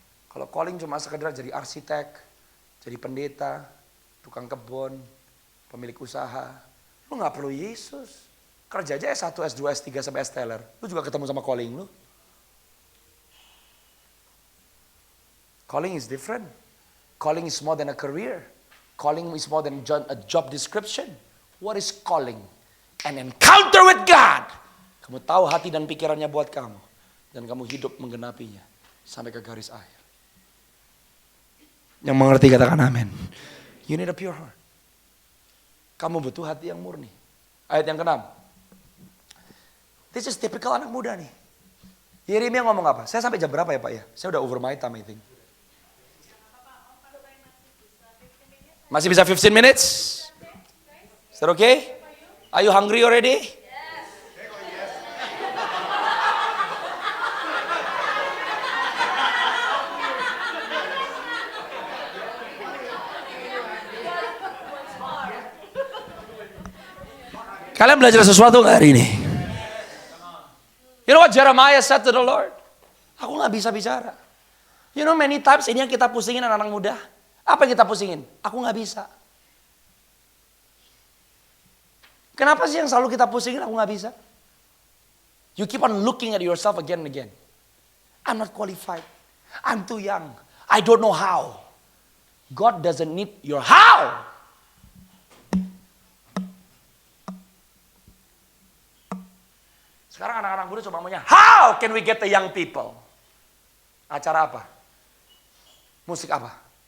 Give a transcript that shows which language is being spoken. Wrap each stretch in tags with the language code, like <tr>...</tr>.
<id>Kalau calling cuma sekedar jadi arsitek, jadi pendeta, tukang kebun, pemilik usaha, lu gak perlu Yesus. Kerja aja S1, S2, S3 sampai S-teller. Lu juga ketemu sama calling lu.</id> <en>Calling is different. Calling is more than a career. Calling is more than a job description. What is calling? An encounter with God.</en> <id>Kamu tahu hati dan pikirannya buat kamu. Dan kamu hidup menggenapinya. Sampai ke garis akhir. Yang mengerti katakan amin.</id> <en>You need a pure heart.</en> <id>Kamu butuh hati yang murni. Ayat yang ke-6.</id> <en>This is typical</en> <id>anak muda nih. Yeremia ngomong apa? Saya sampai jam berapa ya Pak ya? Saya udah</id> <en>over my time I think.</en> <id>Masih bisa</id> <en>15 minutes? Is that okay? Are you hungry already?</en> <id>Kalian belajar sesuatu gak hari ini?</id> <en>You know what Jeremiah said to the Lord?</en> <id>Aku gak bisa bicara.</id> <en>You know many times</en> <id>ini yang kita pusingin anak-anak muda. Apa yang kita pusingin? Aku gak bisa. Kenapa sih yang selalu kita pusingin aku gak bisa?</id> <en>You keep on looking at yourself again and again. I'm not qualified. I'm too young. I don't know how. God doesn't need your how.</en> <id>Sekarang anak-anak muda cuma maunya,</id> <en>how can we get the young people?</en> <id>Acara apa? Musik apa?</id>